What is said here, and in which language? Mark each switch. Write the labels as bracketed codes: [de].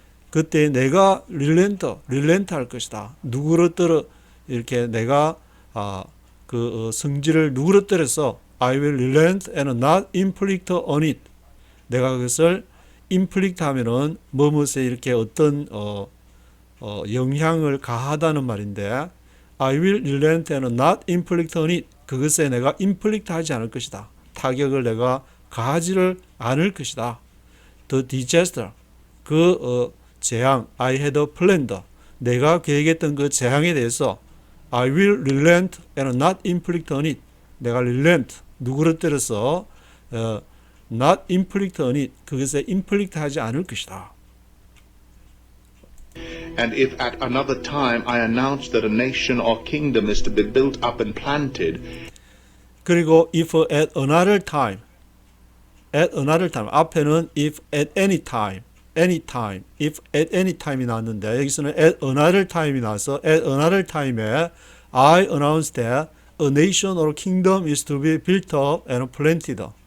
[ko] 그때 내가 릴렌트 할 것이다. 누구를 이렇게 내가 성질을 누구를 [en] I will relent and not inflict on it. [ko] 내가 그것을 inflict 하면은 뭐뭇에 이렇게 어떤 영향을 가하다는 말인데 [en] I will relent and not inflict on it. [ko] 그것에 내가 inflict 하지 않을 것이다. 타격을 내가 가하지를 않을 것이다. [en] The disaster, [ko] 재앙, [en] I had planned, [ko] 내가 계획했던 그 재앙에 대해서 [en] I will relent and not inflict on it. [ko] 내가 relent, 누구를 때려서 [en] not inflict on it, [ko] 그것에 inflict 하지 않을 것이다. [en] And if at another time I announce that a nation or kingdom is to be built up and planted, [ko] 그리고 [en] if at another time, [ko] 앞에는 [en] if at any time, if at any time이 [ko] 나왔는데 여기서는 [en] at another time이 [ko] 나와서 [en] at another time에 I announce that a nation or kingdom is to be built up and planted.